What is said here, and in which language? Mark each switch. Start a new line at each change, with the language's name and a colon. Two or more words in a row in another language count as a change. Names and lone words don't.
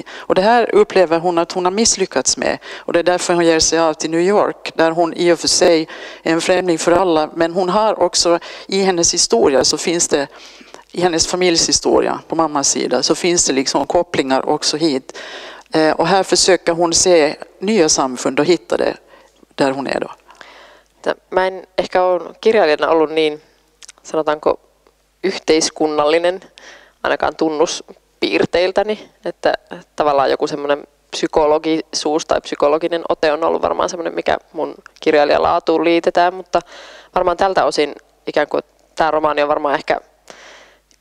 Swedish: Och det här upplever hon att hon har misslyckats med. Och det är därför hon ger sig av till New York, där hon i och för sig är en främling för alla. Men hon har också i hennes historia, så finns det i hennes familjshistoria på mammas sida, så finns det liksom kopplingar också hit. Och här försöker hon se nya samfund och hitta det där hon är då.
Finnish: Mä en ehkä ole kirjailijana ollut niin, sanotaanko, yhteiskunnallinen, ainakaan tunnuspiirteiltäni, että tavallaan joku semmoinen psykologisuus tai psykologinen ote on ollut varmaan semmoinen, mikä mun kirjailijalaatuun liitetään, mutta varmaan tältä osin ikään kuin tämä romaani on varmaan ehkä